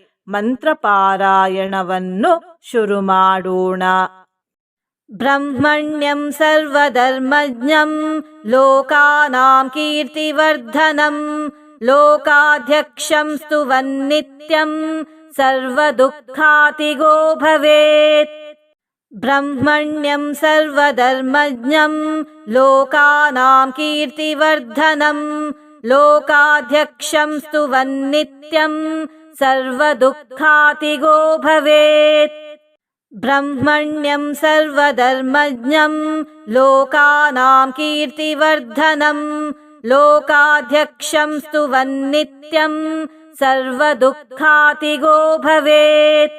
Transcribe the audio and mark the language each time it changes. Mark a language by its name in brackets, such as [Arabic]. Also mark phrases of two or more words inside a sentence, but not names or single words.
[Kannada] ಮಂತ್ರಪಾರಾಯಣವನ್ನು ಶುರು ಮಾಡೋಣ. [Sanskrit] ಬ್ರಹ್ಮಣ್ಯಂ ಸರ್ವಧರ್ಮಜ್ಞಂ ಲೋಕಾನಾಂ ಕೀರ್ತಿವರ್ಧನಂ ಲೋಕಾಧ್ಯಕ್ಷಂ ಸ್ತುವನ್ನಿತ್ಯಂ ಸರ್ವದುಃಖಾತಿಗೋ ಭವೇತ್. ಬ್ರಹ್ಮಣ್ಯಂ ಸರ್ವಧರ್ಮಜ್ಞಂ ಲೋಕಾನಾಂ ಕೀರ್ತಿವರ್ಧನಂ ಲೋಕಾಧ್ಯಕ್ಷಂ ಸ್ತುವನ್ನಿತ್ಯಂ ಸರ್ವದುಃಖಾತಿಗೋ ಭವೇತ್. ಬ್ರಹ್ಮಣ್ಯಂ ಸರ್ವಧರ್ಮಜ್ಞಂ ಲೋಕಾನಾಂ ಕೀರ್ತಿವರ್ಧನಂ ಲೋಕಾಧ್ಯಕ್ಷಂ ಸ್ತುವನ್ನಿತ್ಯಂ ಸರ್ವದುಃಖಾತಿಗೋ ಭವೇತ್.